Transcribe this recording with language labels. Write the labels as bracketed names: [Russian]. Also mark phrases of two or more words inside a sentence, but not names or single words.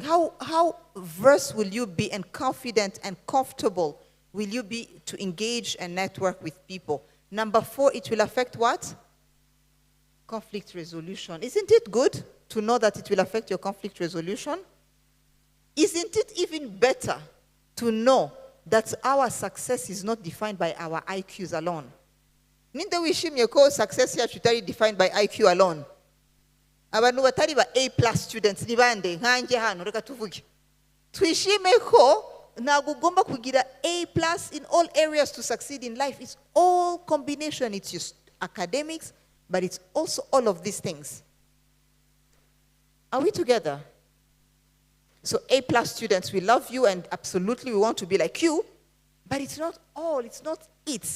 [English] How versed will you be and confident and comfortable will you be to engage and network with people? Number 4, it will affect what? Conflict resolution. Isn't it good to know that it will affect your conflict resolution? Isn't it even better to know that our success is not defined by our IQs alone? [Kinyarwanda] Ninde wishimye ko success yacu itari [English] defined by IQ alone. [Kinyarwanda] Abantu batari ba [English] A+ students [Kinyarwanda] ni bande nkanjye hano reka tuvuge. Twishime ko ntabwo ugomba kugira [English] A+ in all areas to succeed in life. It's all combination. It's your academics, but it's also all of these things. Are we together? So A+ students, we love you and absolutely we want to be like you, but it's not all, it's not it.